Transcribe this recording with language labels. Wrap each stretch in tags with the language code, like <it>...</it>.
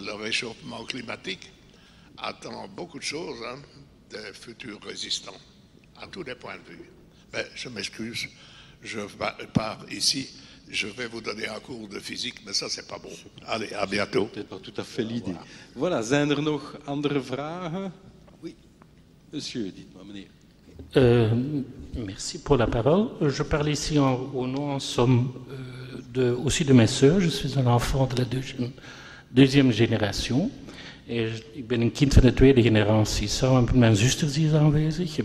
<fr>Le réchauffement climatique attend beaucoup de choses, hein, des futurs résistants, à tous les points de vue. Mais je m'excuse, je pars ici, je vais vous donner un cours de physique, mais ça, c'est pas bon. Allez, à bientôt. Peut-être pas tout à fait l'idée.</fr> <nl>Voilà, zijn er nog andere vragen?</nl> <fr>Oui, monsieur, dites-moi, meneer. Merci pour la parole. Je parle ici au nom, en somme, aussi de mes sœurs. Je suis un enfant de la deuxième génération.</fr> <nl>Ik ben een kind van de tweede generatie. Samen met mijn zusters hier aanwezig.</nl>